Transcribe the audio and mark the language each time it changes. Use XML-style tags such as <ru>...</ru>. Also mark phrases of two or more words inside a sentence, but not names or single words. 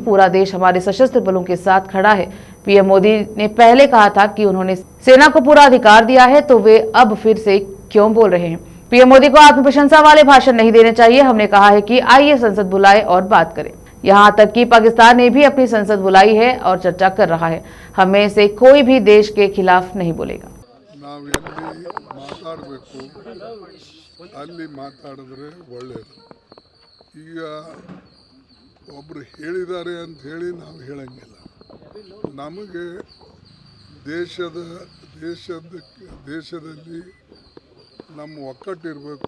<hi>पूरा देश हमारे सशस्त्र बलों के साथ खड़ा है। पीएम मोदी ने पहले कहा था कि उन्होंने सेना को पूरा अधिकार दिया है, तो वे अब फिर से क्यों बोल रहे हैं। पीएम मोदी को आत्म प्रशंसा वाले भाषण नहीं देने चाहिए। हमने कहा है कि आइए संसद बुलाए और बात करें। यहाँ तक कि पाकिस्तान ने भी अपनी संसद बुलाई है और चर्चा कर रहा है। हमें से कोई भी देश के खिलाफ नहीं बोलेगा।</hi> <kn>ಅಲ್ಲಿ ಮಾತಾಡಿದ್ರೆ ಒಳ್ಳೆಯದು। ಈಗ ಒಬ್ಬರು ಹೇಳಿದ್ದಾರೆ ಅಂತ ಹೇಳಿ ನಾವು ಹೇಳಂಗಿಲ್ಲ। ನಮಗೆ ದೇಶದಲ್ಲಿ ನಮ್ಮ ಒಕ್ಕಟ್ಟಿರಬೇಕು।</kn>